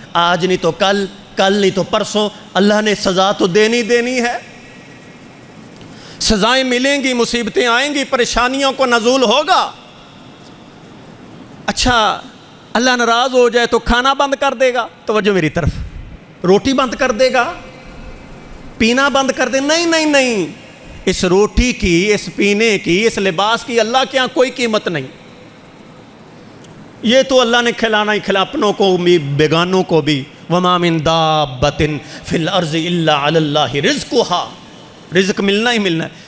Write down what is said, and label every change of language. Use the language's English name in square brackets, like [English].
[Urdu] آج نہیں تو کل، کل نہیں تو پرسوں، اللہ نے سزا تو دینی ہے. سزائیں ملیں گی، مصیبتیں آئیں گی، پریشانیوں کو نزول ہوگا. اچھا اللہ ناراض ہو جائے تو کھانا بند کر دے گا. توجہ میری طرف. روٹی بند کر دے گا، پینا بند کر دے؟ نہیں. اس روٹی کی، اس پینے کی، اس لباس کی اللہ کے یہاں کوئی قیمت نہیں. یہ تو اللہ نے کھلانا ہی کھلا، اپنوں کو بھی بیگانوں کو بھی. [Arabic] وَمَا مِن دَابَّةٍ فِي الْأَرْضِ إِلَّا عَلَى اللَّهِ رِزْقُهَا. [Urdu] رزق ملنا ہی ملنا ہے.